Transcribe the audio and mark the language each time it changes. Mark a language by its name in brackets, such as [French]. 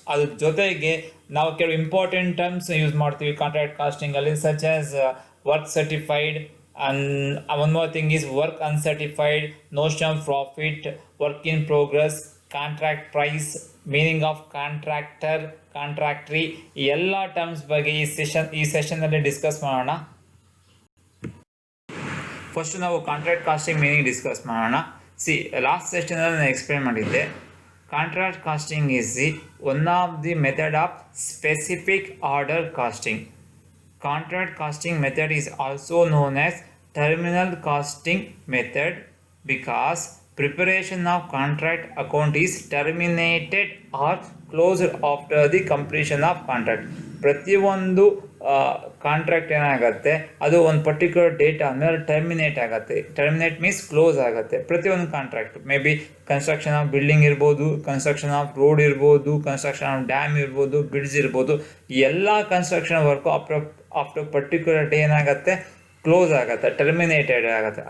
[Kannada] ಅದ್ರ ಜೊತೆಗೆ ನಾವು ಕೆಲವು ಇಂಪಾರ್ಟೆಂಟ್ ಟರ್ಮ್ಸ್ ಯೂಸ್ ಮಾಡ್ತೀವಿ [English] Contract costing ಅಲ್ಲಿ, such as work certified, and one more thing is work uncertified, notion of profit, work in progress, contract price, meaning of contractor, contractory. [Kannada] ಈ ಎಲ್ಲ terms ಬಗ್ಗೆ ಈ ಸೆಷನ್ ಅಲ್ಲಿ ಡಿಸ್ಕಸ್ ಮಾಡೋಣ. First ನಾವು contract casting meaning discuss ಮಾಡೋಣ. Last ಸೆಷನಲ್ಲಿ ನಾನು explain ಮಾಡಿದ್ದೆ. [English] Contract costing is the one of the method of specific order costing. Contract costing method is also known as terminal costing method because preparation of contract account is terminated or closed after the completion of contract. [Kannada] ಪ್ರತಿಯೊಂದು contract ಏನಾಗುತ್ತೆ, ಅದು ಒಂದು particular date ಆದಮೇಲೆ terminate ಆಗುತ್ತೆ. Terminate means close ಆಗುತ್ತೆ. ಪ್ರತಿಯೊಂದು contract may be construction of building ಇರ್ಬೋದು, construction of road ಇರ್ಬೋದು, ಕನ್ಸ್ಟ್ರಕ್ಷನ್ ಆಫ್ ಡ್ಯಾಮ್ ಇರ್ಬೋದು, ಬ್ರಿಡ್ಜ್ ಇರ್ಬೋದು. ಎಲ್ಲ construction work after particular day ಏನಾಗುತ್ತೆ, ಕ್ಲೋಸ್ ಆಗುತ್ತೆ, ಟರ್ಮಿನೇಟೆಡ್ ಆಗುತ್ತೆ.